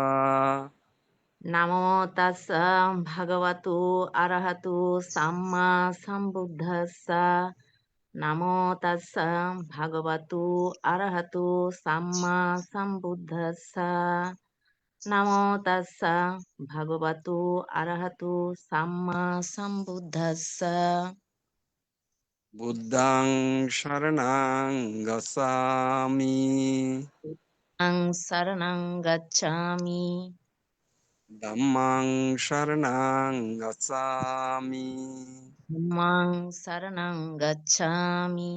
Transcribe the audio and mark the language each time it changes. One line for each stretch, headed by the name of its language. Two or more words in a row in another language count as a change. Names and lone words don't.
Pali: নামো তাস্সা ভগবতু আরহাতু সাম্মা সম্বুদ্ধাস্সা। নামো তাস্সা ভাগবতু আরহাতু সাম্মা সাম্বুদ্ধাস্সা। নামো তাস্সা ভাগবতু আরহাতু সাম্মা সাম্বুদ্ধাস্সা। বুদ্ধং শরণং গচ্ছামি আং শরণং গচ্ছামি। ধম্মং শরণং গচ্ছামি ধম্মং শরণং গচ্ছামি।